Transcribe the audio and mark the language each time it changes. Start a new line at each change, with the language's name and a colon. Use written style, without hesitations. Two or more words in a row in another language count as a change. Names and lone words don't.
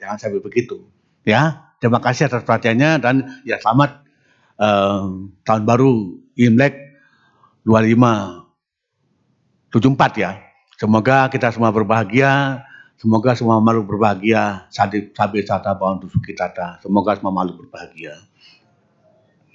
Indonesian: Jangan sampai begitu. Ya, terima kasih atas perhatiannya, dan ya selamat tahun baru Imlek 2574 ya. Semoga kita semua berbahagia. Semoga semua makhluk berbahagia.
Pali: Sabi sata bhavantu sukhitata.
Indonesian: Semoga semua makhluk berbahagia.